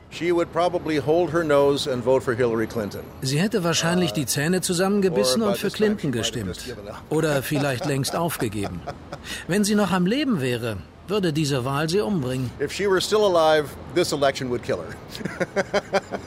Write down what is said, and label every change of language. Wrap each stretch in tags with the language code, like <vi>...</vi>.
<en>She would probably hold her nose and vote for Hillary Clinton.</en> <de>Sie hätte wahrscheinlich die Zähne zusammengebissen und für Clinton gestimmt. Oder vielleicht längst aufgegeben. Wenn sie noch am Leben wäre, würde diese Wahl sie umbringen.</de> <en>If she were still alive, this election would kill her.</en>